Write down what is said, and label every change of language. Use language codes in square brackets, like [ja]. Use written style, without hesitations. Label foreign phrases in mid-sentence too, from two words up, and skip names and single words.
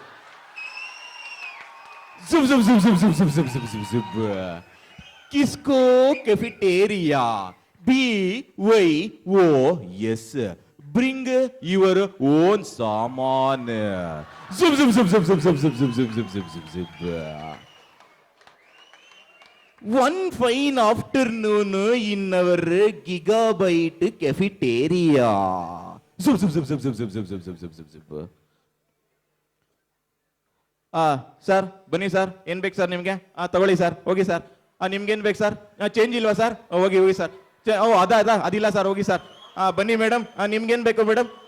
[en] ಜುಬ್ ಜುಬ್ ಜುಬ್ ಜುಬ್ ಜುಬ್ ಜುಬ್ ಜುಬ್ ಜುಬ್ ಜುಬ್ ಜುಬ್. Kisko cafeteria BYOS bring your own ಸಾಮಾನ್. ಜುಬ್ ಜುಬ್ ಜುಬ್ ಜುಬ್ ಜುಬ್ ಜುಬ್ ಜುಬ್ ಜುಬ್ ಜುಬ್ ಜುಬ್ ಜುಬ್ ಜುಬ್ ಜುಬ್. One fine afternoon in our gigabyte cafeteria. ಜುಬ್ ಜುಬ್ ಜುಬ್ ಜುಬ್ ಜುಬ್ ಜುಬ್ ಜುಬ್ ಜುಬ್ ಜುಬ್ ಜುಬ್ ಜುಬ್. [kn] ಸರ್ ಬನ್ನಿ ಸರ್, ಏನ್ ಬೇಕು ಸರ್ ನಿಮ್ಗೆ? ತಗೊಳ್ಳಿ ಸರ್, ಹೋಗಿ ಸರ್. ನಿಮ್ಗೇನ್ ಬೇಕು ಸರ್? ಚೇಂಜ್ ಇಲ್ವಾ ಸರ್? ಹೋಗಿ ಹೋಗಿ ಸರ್. ಅದಿಲ್ಲ ಸರ್, ಹೋಗಿ ಸರ್. ಬನ್ನಿ ಮೇಡಮ್, ನಿಮ್ಗೇನ್ ಬೇಕು ಮೇಡಮ್?